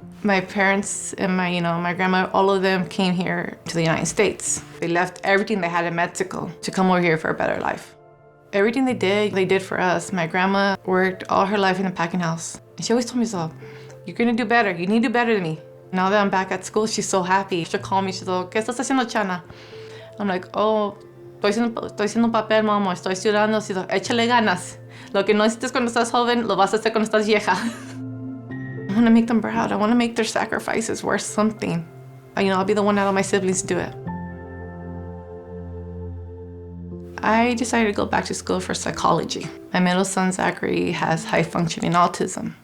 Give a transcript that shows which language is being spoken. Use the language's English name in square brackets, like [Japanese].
[English] My parents and my grandma, all of them came here to the United States. They left everything they had in Mexico to come over here for a better life. Everything they did for us. My grandma worked all her life in a packing house. And she always told me, so, you're gonna do better. You need to do better than me. Now that I'm back at school, she's so happy. She'll call me, she's like, [Spanish] ¿qué estás haciendo, [English] Chana? I'm like, oh, [Spanish] estoy haciendo un papel, mamá, estoy estudiando. [English] She's like, [Spanish] échale ganas. Lo que no hiciste cuando estás joven, lo vas a hacer cuando estás vieja. [English] I want to make them proud. I want to make their sacrifices worth something. I'll be the one out of my siblings to do it. I decided to go back to school for psychology. My middle son, Zachary, has high-functioning autism.